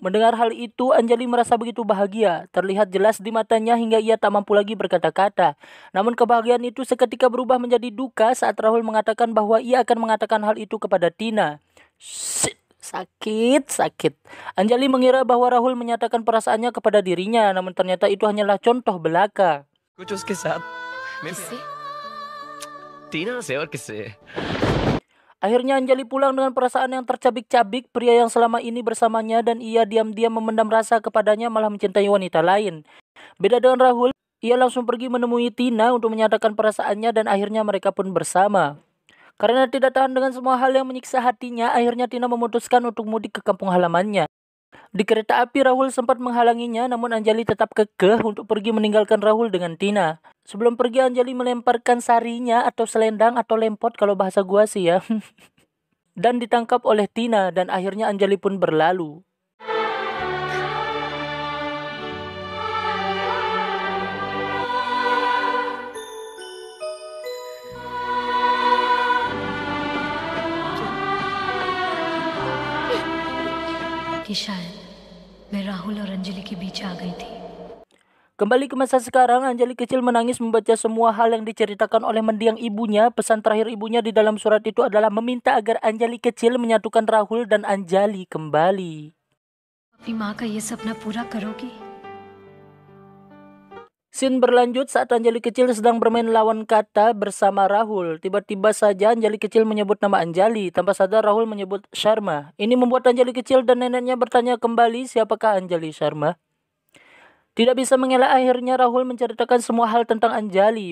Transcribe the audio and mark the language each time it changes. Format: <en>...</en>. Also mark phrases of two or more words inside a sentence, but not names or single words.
<id>Mendengar hal itu, Anjali merasa begitu bahagia. Terlihat jelas di matanya hingga ia tak mampu lagi berkata-kata. Namun kebahagiaan itu seketika berubah menjadi duka saat Rahul mengatakan bahwa ia akan mengatakan hal itu kepada Tina. Sakit. Anjali mengira bahwa Rahul menyatakan perasaannya kepada dirinya, namun ternyata itu hanyalah contoh belaka.</id> <hi>कुछ उसके साथ टीना से और किससे.</hi> <id>Akhirnya Anjali pulang dengan perasaan yang tercabik-cabik. Pria yang selama ini bersamanya dan ia diam-diam memendam rasa kepadanya malah mencintai wanita lain. Beda dengan Rahul, ia langsung pergi menemui Tina untuk menyatakan perasaannya dan akhirnya mereka pun bersama. Karena tidak tahan dengan semua hal yang menyiksa hatinya, akhirnya Tina memutuskan untuk mudik ke kampung halamannya. Di kereta api Rahul sempat menghalanginya, namun Anjali tetap kekeh untuk pergi meninggalkan Rahul dengan Tina. Sebelum pergi, Anjali melemparkan sarinya atau selendang atau lempot kalau bahasa gua sih ya. Dan ditangkap oleh Tina dan akhirnya Anjali pun berlalu.</id> <hi>कि शायद मैं राहुल और अंजलि के बीच आ गई थी.</hi> <id>Kembali ke masa sekarang, Anjali kecil menangis membaca semua hal yang diceritakan oleh mendiang ibunya. Pesan terakhir ibunya di dalam surat itu adalah meminta agar Anjali kecil menyatukan Rahul dan Anjali kembali.</id> <hi>अपनी माँ का ये सपना पूरा करोगी?</hi> <id>Scene berlanjut saat Anjali kecil sedang bermain lawan kata bersama Rahul. Tiba-tiba saja Anjali kecil menyebut nama Anjali. Tanpa sadar Rahul menyebut Sharma. Ini membuat Anjali kecil dan neneknya bertanya kembali siapakah Anjali Sharma. Tidak bisa mengelak, akhirnya Rahul menceritakan semua hal tentang Anjali.</id>